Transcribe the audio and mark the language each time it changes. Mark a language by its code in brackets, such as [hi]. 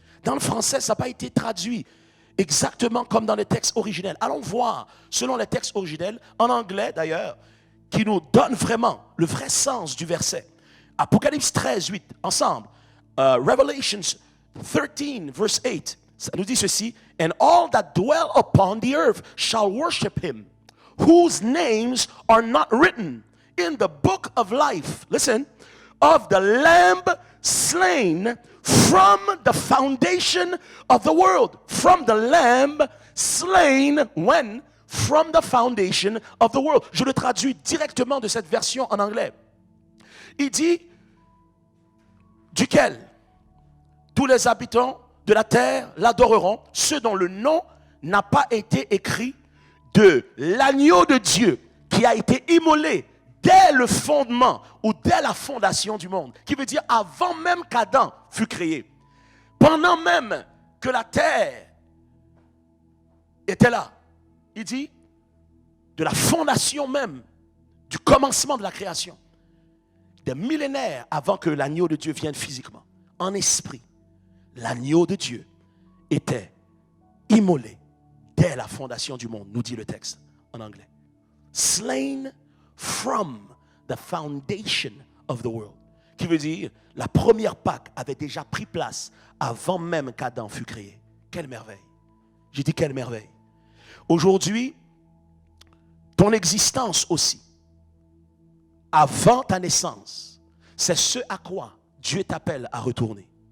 [fr] Dans le français, ça n'a pas été traduit exactement comme dans les textes originels. Allons voir, selon les textes originels, en anglais d'ailleurs, qui nous donne vraiment le vrai sens du verset. Apocalypse 13, 8, ensemble. [en] Revelations 13, verse 8, [fr] ça nous dit ceci. [en] And all that dwell upon the earth shall worship him, whose names are not written in the book of life. Listen. Of the Lamb slain from the foundation of the world. From the Lamb slain when? From the foundation of the world. [fr] Je le traduis directement de cette version en anglais. Il dit, duquel tous les habitants de la terre l'adoreront, ceux dont le nom n'a pas été écrit de l'agneau de Dieu qui a été immolé dès le fondement ou dès la fondation du monde, qui veut dire avant même qu'Adam fut créé, pendant même que la terre était là. Il dit, de la fondation même, du commencement de la création, des millénaires avant que l'agneau de Dieu vienne physiquement, en esprit, l'agneau de Dieu était immolé dès la fondation du monde, nous dit le texte en anglais. [en] Slain from the foundation of the world. [fr] Qui veut dire, la première Pâque avait déjà pris place avant même qu'Adam fut créé. Quelle merveille. J'ai dit quelle merveille. Aujourd'hui, ton existence aussi, avant ta naissance, c'est ce à quoi Dieu t'appelle à retourner.